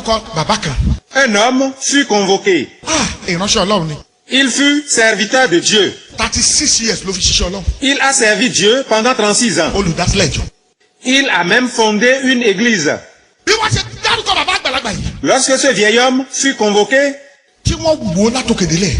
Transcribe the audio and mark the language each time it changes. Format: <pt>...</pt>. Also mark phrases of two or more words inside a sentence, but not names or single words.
<fr>Un homme fut convoqué. Il fut serviteur de Dieu.</fr> <yo>36 years ló fi ṣiṣẹ́ Ọlọ́run.</yo> <fr>Il a servi Dieu pendant 36 ans.</fr> <yo>Olùdásílẹ̀ ìjọ.</yo> <fr>Il a même fondé une église.</fr> <yo>Bí wọ́n ṣe dárúkọ bàbá àgbàlagbà yìí.</yo> <fr>Lorsque ce vieil homme fut convoqué,</fr> <yo>tí wọ́n wò ó látòkè délẹ̀.</yo>